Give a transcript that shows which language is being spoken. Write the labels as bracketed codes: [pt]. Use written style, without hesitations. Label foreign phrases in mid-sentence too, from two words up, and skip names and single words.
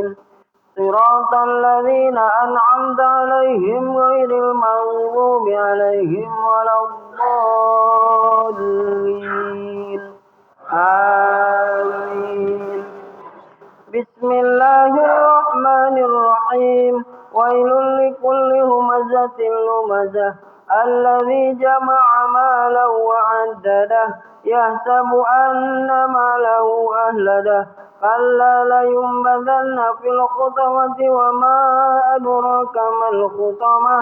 [ar] صراط الذين أنعمت عليهم غير المغضوب عليهم ولا الضالين. Amin. بسم الله الرحمن الرحيم. ويل لكل همزة لمزة. الذي جمع مالا وعدده. يحسب أن ماله أخلده. كلا لينبذن في الحطمة وما أدراك ما الحطمة.